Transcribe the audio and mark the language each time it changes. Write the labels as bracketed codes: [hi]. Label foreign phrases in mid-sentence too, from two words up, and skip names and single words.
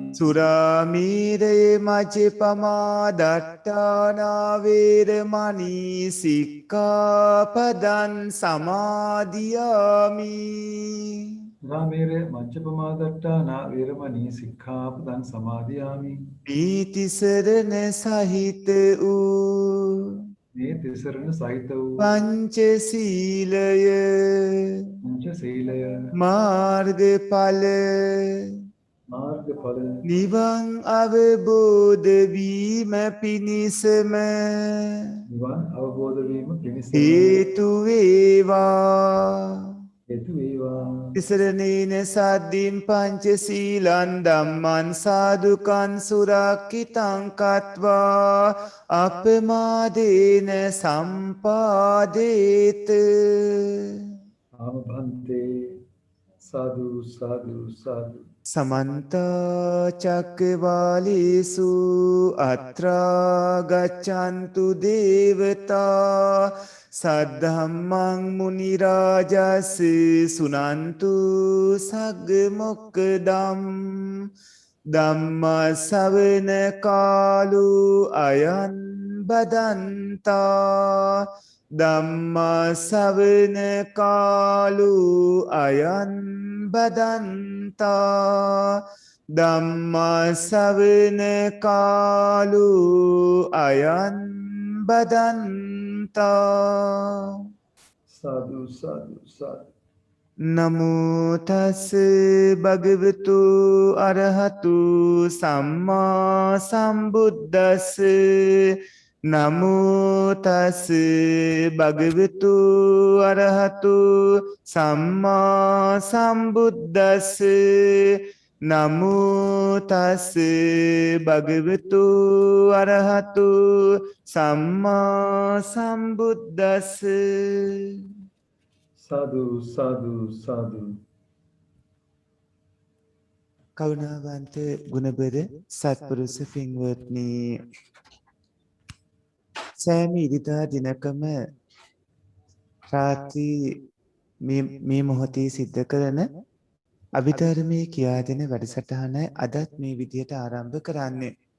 [pi] සුරාමීරේ මජ්ජපමා දට්ඨානා වේරමණී සික්ඛාපදං සමාදියාමි රාමේරේ මච්චපමාදට්ඨානා වේරමණී සික්ඛාපදං සමාදියාමි [si] පීතිසරණ සහිත වූ මේ තිසරණ සහිත වූ පංචශීලය පංච සීලය මාර්ගඵල මාර්ගඵල නිවන් අවබෝධ වීම පිණිසම නිවන් අවබෝධ වීම පිණිස හේතු වේවා හේතු වේවා [pi] තිසරණේන සද්දින් පංචශීලං ධම්මං සාදුකං සුරක්ඛිතං කତ୍වා අපමාදේන සම්පාදේත ආමභන්තේ සාදු සාදු සාදු සමන්ත චක්කවාලේසු අත්‍රා ගච්ඡන්තු දේවතා සද්ධම්මං මුනි රාජස් සුනන්තු සග්ග මොක්කදම් ධම්ම ශ්‍රවණ කාලෝ අයං බදන්තා ධම්ම ශ්‍රවණ කාලෝ අයං බදන්තා ධම්මාසවන කාලු අයන් බදන්තා Sadhu, sadhu, sadhu. නමෝ තස් භගවතු අරහතු සම්මා සම්බුද්දස්ස නමෝ තස් භගවතු අරහතු සම්මා සම්බුද්දස්ස නමෝ තස් භගවතු අරහතු සම්මා සම්බුද්දස්ස Sadhu, sadhu, sadhu. [si] කරුණාවන්ත ගුණබර සත්පුරුෂ පින්වත්නි සෑම ඉරිදා දිනකම රාත්‍රී මේ මොහොතේ සිද්ධ කරන අභිධර්මයේ කියා දෙන වැඩසටහනයි අදත් මේ විදිහට ආරම්භ කරන්නේ.